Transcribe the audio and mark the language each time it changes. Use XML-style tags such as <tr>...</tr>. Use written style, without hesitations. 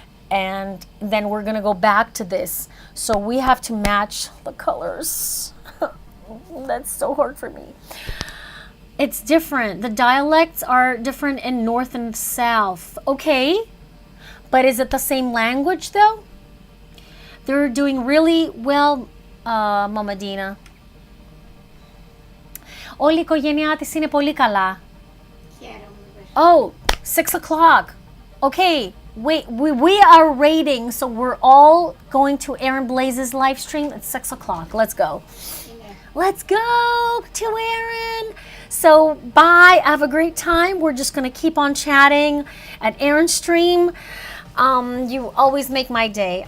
<en>And then we're going to go back to this. So we have to match the colors. That's so hard for me. It's different. The dialects are different in North and South. Okay, but is it the same language though? They're doing really well, Mama Dina.</en> <el>Όλη η οικογένειά της είναι πολύ καλά.</el> <en>Oh, 6 o'clock. Okay, wait, we are rating, so we're all going to Aaron Blaze's live stream at 6 o'clock. Let's go. Let's go to Aaron. So, bye. Have a great time. We're just going to keep on chatting at Aaron's stream. You always make my day.</en>